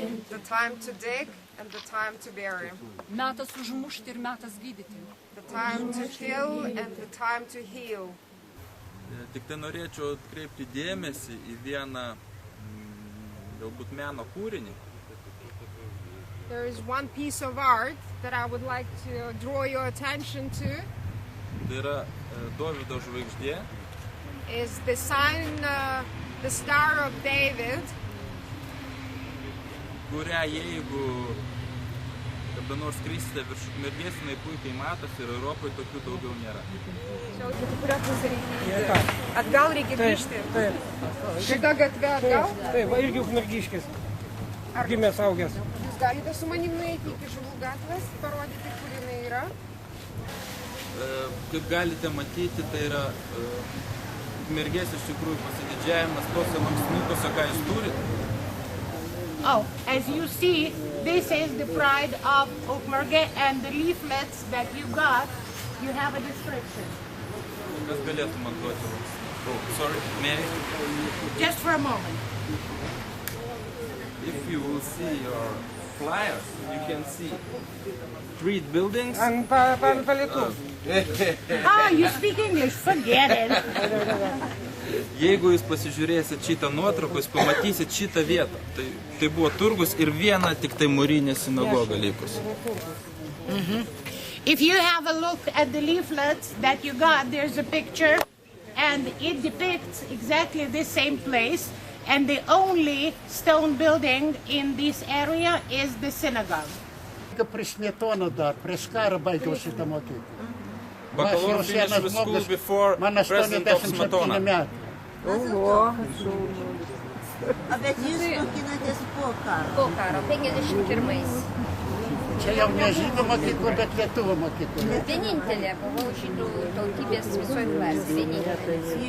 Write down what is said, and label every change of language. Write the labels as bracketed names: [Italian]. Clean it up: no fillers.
[English] The time to dig and the time to bury. [Lithuanian] Metas užmušti ir metas gydyti. [English] The time to kill and the time to heal. [Lithuanian] Tik tai norėčiau atkreipti dėmesį į vieną galbūt meno kūrinį. [English] There is one piece of art that I would like to draw your attention to. [Lithuanian] Tai yra Dovydo žvaigždė. [English] Is the sign, the Star of David. [Lithuanian] Kurią jeigu kada nors skrisite virš Ukmergės, jinai puikiai matosi ir Europoje tokių daugiau nėra. Atgal reikia grįžti. Šitą gatvę atgal? Taip, va irgi Ukmergiškis. Gimęs augęs. Jūs galite su manim nueiti iki Žuvų gatvės, parodyti, kur jinai yra? Kaip galite matyti, tai yra Ukmergės iš tikrųjų pasididžiavimas tose lankstinukuose, ką jūs turite. [English] Oh, as you see, this is the pride of Ukmergė, and the leaflets that you got, you have a description. [Lithuanian] Kas galėtų man duoti? [English] Oh, sorry, Mary. Just for a moment. If you will see your flyers, you can see 3 buildings. [Lithuanian] Ant palėtų. [English] Oh, you speak English, forget it. [Lithuanian] Jeigu jūs pasižiūrėsit šitą nuotrauką, jūs pamatysit šitą vietą. Tai buvo turgus ir viena tik tai mūrinė sinagoga likus. [English] If you have a look at the leaflets that you got, there's a picture, and it depicts exactly the same place, and the only stone building in this area is the synagogue. [Lithuanian] Prieš Smetoną dar, prieš karą baigiau šitą mokyklą. [English] Bakalaureate finished with school before President of Smetona. [Lithuanian] Bet jūs mokinatės po karo. Po karo, 51. Čia jau ne žydų mokykla, bet lietuvių mokykla. Vienintelė, buvau žydų tautybės visoje klasėje.